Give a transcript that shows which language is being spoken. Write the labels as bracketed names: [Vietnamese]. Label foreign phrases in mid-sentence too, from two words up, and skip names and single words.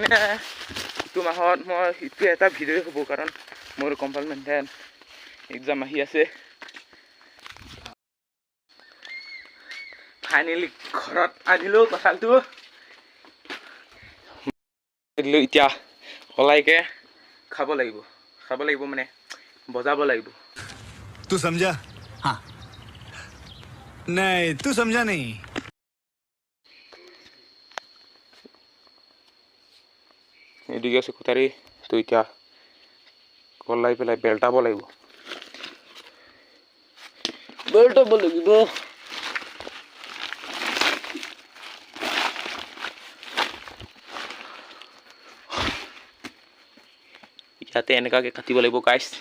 [Assamese] ইটো মাহত মই ইটো এটা ভিডিঅ'ই হ'ব, কাৰণ মোৰ [English] compartmental exam [Assamese] আহি আছে। ফাইনেলি ঘৰত আনিলোঁ কঁঠালটো। এতিয়া ওলাইকে খাব লাগিব মানে বজাব লাগিব। [Hindi] तू समझा? हाँ। नहीं, तू समझा नहीं। [Assamese] এদিকে আছে কুটাৰী, তো এতিয়া কলাই পেলাই বেল্টাব লাগিব। ইয়াতে এনেকুৱাকে কাটিব লাগিব গাইজ।